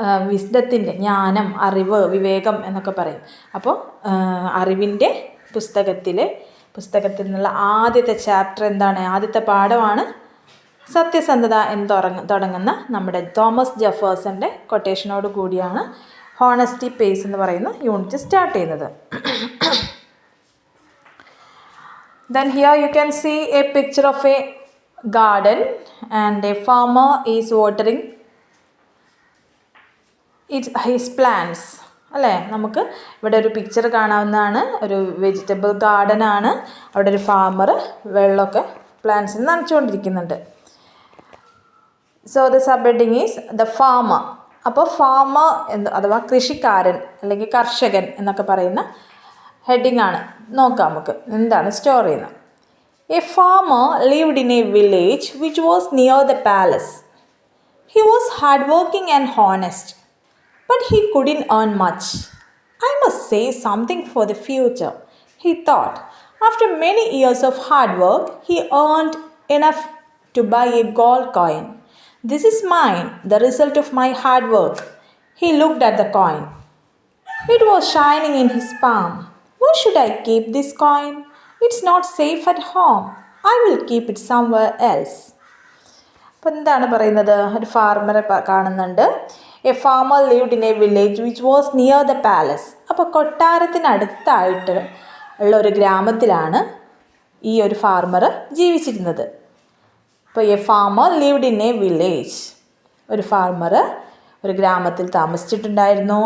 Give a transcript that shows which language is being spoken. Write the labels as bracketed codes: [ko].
[ml] വിസ്ഡത്തിൻ്റെ ജ്ഞാനം, അറിവ്, വിവേകം എന്നൊക്കെ പറയും. അപ്പോൾ അറിവിൻ്റെ പുസ്തകത്തിൽ നിന്നുള്ള ആദ്യത്തെ ചാപ്റ്റർ എന്താണ്? ആദ്യത്തെ പാഠമാണ് സത്യസന്ധത എന്ന് തുടങ്ങുന്ന നമ്മുടെ തോമസ് ജെഫേഴ്സൻ്റെ കൊട്ടേഷനോട് കൂടിയാണ് ഹോണസ്റ്റി പേസ് എന്ന് പറയുന്ന യൂണിറ്റ് സ്റ്റാർട്ട് ചെയ്യുന്നത്. [en] Then here you can see a picture of a garden and a farmer is watering his plants. [ml] അല്ലേ? നമുക്ക് ഇവിടെ ഒരു പിക്ചർ കാണാവുന്നതാണ്. ഒരു വെജിറ്റബിൾ ഗാർഡൻ ആണ്. അവിടെ ഒരു ഫാമർ വെള്ളമൊക്കെ പ്ലാന്റ്സിന് നനച്ചുകൊണ്ടിരിക്കുന്നുണ്ട്. [en] So the sub heading is the farmer. [ml] അപ്പോൾ ഫാമർ അഥവാ കൃഷിക്കാരൻ അല്ലെങ്കിൽ കർഷകൻ എന്നൊക്കെ പറയുന്ന ഹെഡിങ് ആണ്. നോക്കാം നമുക്ക് എന്താണ് സ്റ്റോർ ചെയ്യുന്നത്. [en] A farmer lived in a village which was near the palace. He was hard working and honest, but he couldn't earn much. I must save something for the future, he thought. After many years of hard work, he earned enough to buy a gold coin. This is mine, the result of my hard work. He looked at the coin. It was shining in his palm. Where should I keep this coin? It's not safe at home. I will keep it somewhere else. [ml] അപ്പോൾ എന്താണ് പറയുന്നത്? ഒരു ഫാർമറെ കാണുന്നുണ്ട്. [en] A farmer lived in a village which was near the palace. [ml] അപ്പോൾ കൊട്ടാരത്തിനടുത്തായിട്ട് ഉള്ള ഒരു ഗ്രാമത്തിലാണ് ഈ ഒരു ഫാർമർ ജീവിച്ചിരുന്നത്. അപ്പോൾ [en] a farmer lived in a village, [ml] ഒരു ഫാർമർ ഒരു ഗ്രാമത്തിൽ താമസിച്ചിട്ടുണ്ടായിരുന്നു.